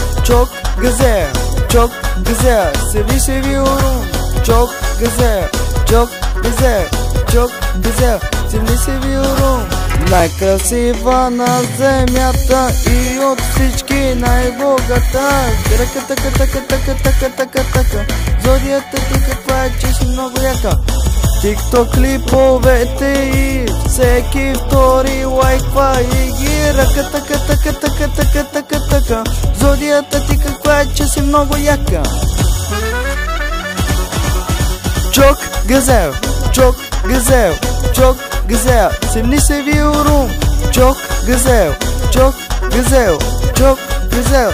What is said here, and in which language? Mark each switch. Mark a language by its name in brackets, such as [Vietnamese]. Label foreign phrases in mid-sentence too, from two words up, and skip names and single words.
[Turkish] çok güzel, çok güzel. Seni seviyorum. Çok güzel, çok güzel, çok güzel. Seni seviyorum. [Bulgarian] Най-красива на земята и от всички най-богата. Така. Зодията ти каква е, че си много яка. Тикток клиповете и всеки втори лайква и ги ръка. Така. Зодията ти каква е, че си много яка. [Turkish] Çok güzel, çok güzel, çok güzel. Seni seviyorum. Çok güzel, çok güzel, çok güzel.